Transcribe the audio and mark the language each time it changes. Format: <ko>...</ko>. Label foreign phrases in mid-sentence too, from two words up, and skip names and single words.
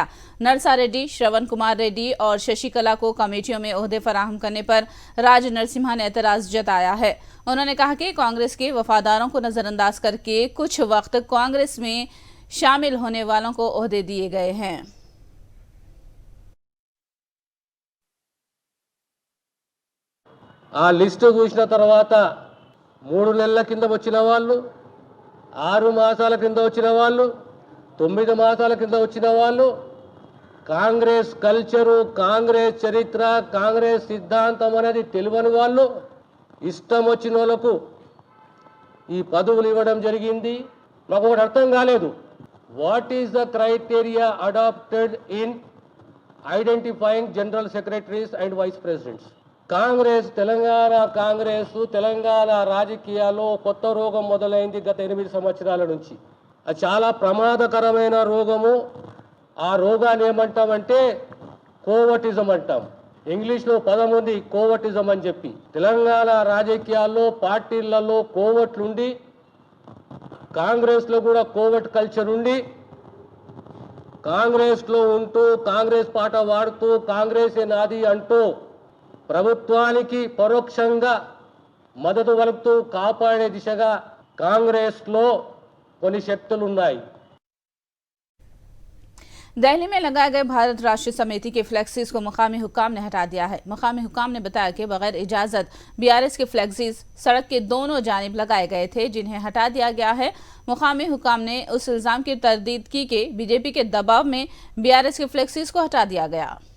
<ur>نرسا ریڈی، شرون کمار ریڈی اور ششی کلا کو کمیٹیوں میں عہدے فراہم کرنے پر راج نرسمہا نے اعتراض جتایا ہے. انہوں نے کہا کہ کانگریس کے وفاداروں کو نظرانداز کرکے کچھ وقت کانگریس میں شامل ہونے والوں کو عہدے دیے گئے ہیں.</ur> <te>ఆ లిస్టు చూసిన తర్వాత 3 నెలల కింద వచ్చిన వాళ్ళు, 6 మాసాల కింద వచ్చిన వాళ్ళు, 9 మాసాల కింద వచ్చిన వాళ్ళు, కాంగ్రెస్ కల్చరు, కాంగ్రెస్ చరిత్ర, కాంగ్రెస్ సిద్ధాంతం అనేది తెలియని వాళ్ళు ఇష్టం వచ్చిన వాళ్ళకు ఈ పదవులు ఇవ్వడం జరిగింది. నాకు ఒకటి అర్థం కాలేదు.</te> <en>What is the criteria adopted in identifying general secretaries and vice presidents?</en> <te>కాంగ్రెస్ తెలంగాణ రాజకీయాల్లో కొత్త రోగం మొదలైంది గత 8 సంవత్సరాల నుంచి. అది చాలా ప్రమాదకరమైన రోగము. ఆ రోగాన్ని ఏమంటామంటే కోవటిజం అంటాం. ఇంగ్లీష్లో పదం ఉంది కోవటిజం అని చెప్పి. తెలంగాణ రాజకీయాల్లో పార్టీలలో కోవట్లుండి, కాంగ్రెస్లో కూడా</te> <en>covert culture</en> <te>ఉండి, కాంగ్రెస్లో ఉంటూ కాంగ్రెస్ పాట వాడుతూ కాంగ్రెసే నాది అంటూ ప్రభుత్వానికి పరోక్షంగా మద్దతు పలుకుతూ కాపాడే దిశగా కాంగ్రెస్లో కొన్ని శక్తులు ఉన్నాయి.</te> <ur>دہلی میں لگائے گئے بھارت راشٹریہ سمیتی کے فلیکسیز کو مقامی حکام نے ہٹا دیا ہے. مقامی حکام نے بتایا کہ بغیر اجازت بی آر ایس کے فلیکسیز سڑک کے دونوں جانب لگائے گئے تھے، جنہیں ہٹا دیا گیا ہے. مقامی حکام نے اس الزام کی تردید کی کہ بی جے پی کے دباؤ میں بی آر ایس کے فلیکسیز کو ہٹا دیا گیا.</ur>